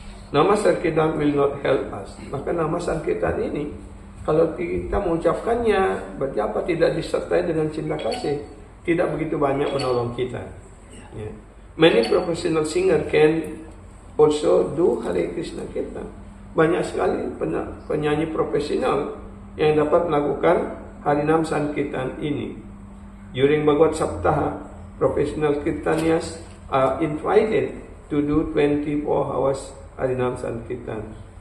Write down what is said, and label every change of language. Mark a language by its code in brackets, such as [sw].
[en] Nama Sankirtan will not help us. [id] Maka nama Sankirtan ini, kalau kita mengucapkannya, berarti apa? Tidak disertai dengan cinta kasih, tidak begitu banyak menolong kita. Ya. [en] Many professional singer can also do Hare Krishna Kirtan. [id] Banyak sekali penyanyi profesional yang dapat melakukan Harinam Sankirtan ini. [en] During Bhagavad Saptaha, professional Kirtanias are invited to do 24 hours Harinam Sankirtan.